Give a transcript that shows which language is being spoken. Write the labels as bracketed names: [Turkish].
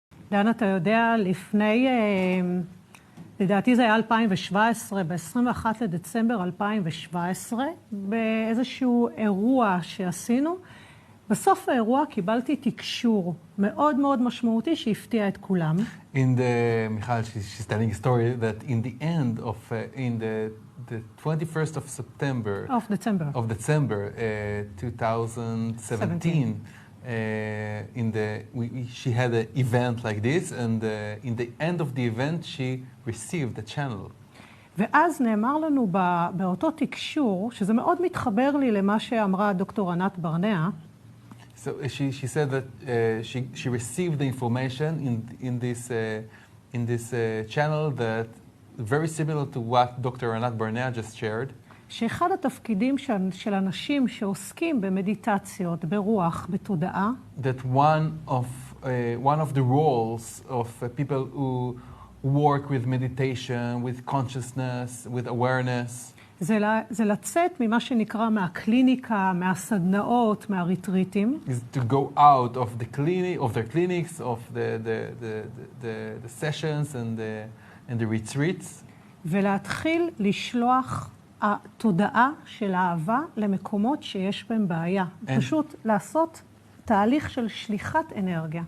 [Hebrew] דן, אתה יודע, לפני, לדעתי זה היה 2017, ב-21 לדצמבר 2017, באיזשהו אירוע שעשינו, בסוף האירוע קיבלתי תקשור מאוד מאוד משמעותי שהפתיע את כולם. [English] מיכל, she's telling a story that in the end of, in the 21st of September, of December 2017, she had an event like this, and in the end of the event she received a channel. [Hebrew] ואז נאמר לנו באותו תקשור, שזה מאוד מתחבר לי למה שאמרה דוקטור ענת ברנע. [English] So she said that she received the information in this channel that very similar to what Dr. Anat Barnea just shared. [Hebrew] שאחד התפקידים של אנשים שעוסקים במדיטציות, ברוח, בתודעה, [English] that one of the roles of people work with meditation, with consciousness, with awareness. [Hebrew] זה לצאת ממה שנקרא מהקליניקה, מהסדנאות, מהריטריטים. [English] Is to go out of their clinics, of the sessions and the retreats. [Hebrew] ולהתחיל לשלוח התודעה של האהבה למקומות שיש בהם בעיה. פשוט לעשות תהליך של שליחת אנרגיה.